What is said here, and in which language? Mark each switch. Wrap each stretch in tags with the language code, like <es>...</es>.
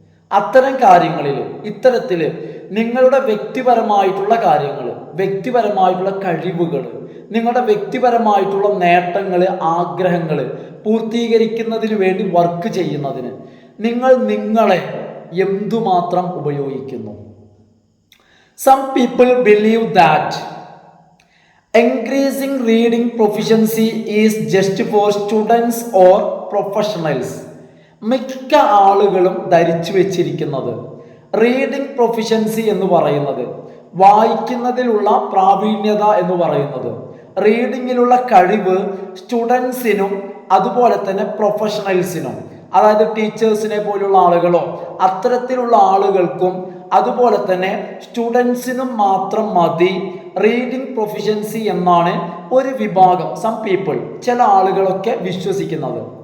<ml>അത്തരം കാര്യങ്ങളിൽ, ഇത്തരത്തിൽ നിങ്ങളുടെ വ്യക്തിപരമായിട്ടുള്ള കാര്യങ്ങൾ, വ്യക്തിപരമായിട്ടുള്ള കഴിവുകൾ, നിങ്ങളുടെ വ്യക്തിപരമായിട്ടുള്ള നേട്ടങ്ങൾ, ആഗ്രഹങ്ങൾ പൂർത്തീകരിക്കുന്നതിന് വേണ്ടി വർക്ക് ചെയ്യുന്നതിന് നിങ്ങൾ നിങ്ങളെ എന്തുമാത്രം ഉപയോഗിക്കുന്നു.</ml> <en>Some people believe that increasing reading proficiency is just for students or professionals.</en> <ml>മിക്ക ആളുകളും ധരിച്ചു വെച്ചിരിക്കുന്നത് റീഡിംഗ് പ്രൊഫിഷ്യൻസി എന്ന് പറയുന്നത്, വായിക്കുന്നതിലുള്ള പ്രാവീണ്യത എന്ന് പറയുന്നത്, റീഡിങ്ങിലുള്ള കഴിവ് സ്റ്റുഡൻസിനും അതുപോലെ തന്നെ പ്രൊഫഷണൽസിനും, അതായത് ടീച്ചേഴ്സിനെ പോലുള്ള ആളുകളോ അത്തരത്തിലുള്ള ആളുകൾക്കും അതുപോലെ തന്നെ സ്റ്റുഡൻസിനും മാത്രം മതി റീഡിംഗ് പ്രൊഫിഷ്യൻസി എന്നാണ് ഒരു വിഭാഗം,</ml> <en>some people,</en> <ml>ചില ആളുകളൊക്കെ വിശ്വസിക്കുന്നത്.</ml>